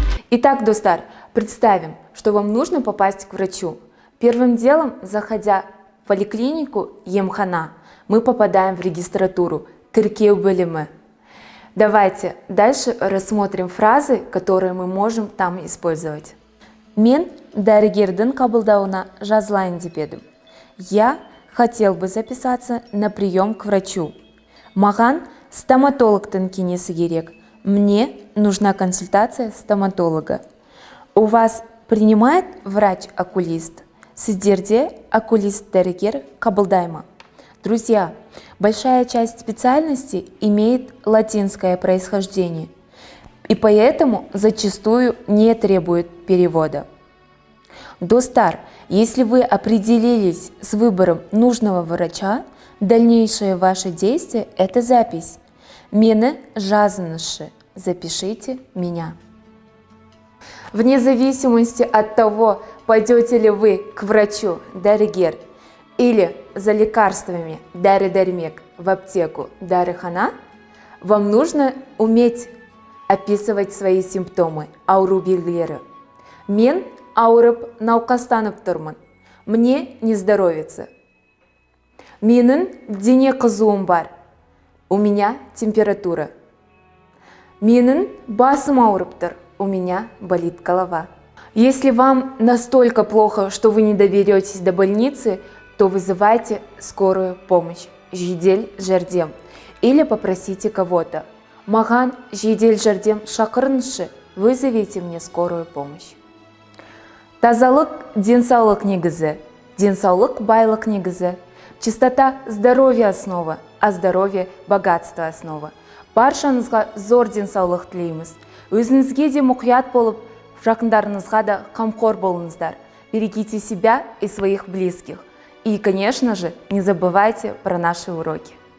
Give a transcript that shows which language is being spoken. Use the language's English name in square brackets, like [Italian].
[Russian] Итак, достар, представим, что вам нужно попасть к врачу. Первым делом, заходя в поликлинику емхана, мы попадаем в регистратуру [Kazakh] тіркеу бөлімі. [Russian] Давайте дальше рассмотрим фразы, которые мы можем там использовать. [Kazakh] Мен дәрігердің қабылдауына жазылайын деп едім. [Russian] Я хотел бы записаться на прием к врачу. [Kazakh] Маған стоматологтың кеңесі керек. [Russian] Мне нужна консультация стоматолога. У вас принимает врач-окулист? [Kazakh] Сіздерде окулист-дәрігер қабылдай ма? [Russian] Друзья, большая часть специальностей имеет латинское происхождение, и поэтому зачастую не требует перевода. Достар, если вы определились с выбором нужного врача, дальнейшее ваше действие – это запись. [Kazakh] Мені жазыңызшы, [Russian] запишите меня. Вне зависимости от того, пойдете ли вы к врачу, дәрігер, или за лекарствами, [Kazakh] дәрі-дәрмек, [Russian] в аптеку, [Kazakh] дәріхана, [Russian] вам нужно уметь описывать свои симптомы, [Kazakh] ауру белгілері. Мен ауырып науқастанып тұрмын, [Russian] мне не здоровится. [Kazakh] Менің дене қызуым бар, [Russian] у меня температура. [Kazakh] Менің басым ауырып тұр, [Russian] у меня болит голова. Если вам настолько плохо, что вы не доберетесь до больницы, то вызывайте скорую помощь, [Kazakh] жедел жәрдем, [Russian] или попросите кого-то. [Kazakh] Маған жедел жәрдем шақырыңызшы, [Russian] вызовите мне скорую помощь. [Kazakh] Тазалық денсаулық негізі, денсаулық байлық негізі, [Russian] чистота здоровья основа, а здоровье богатство основа. [Kazakh] Баршаңызға зор денсаулық тілейміз. Өзіңізге де мұқият болып, жақындарыңызға да қамқор болыңыздар. [Russian] Берегите себя и своих близких. И, конечно же, не забывайте про наши уроки.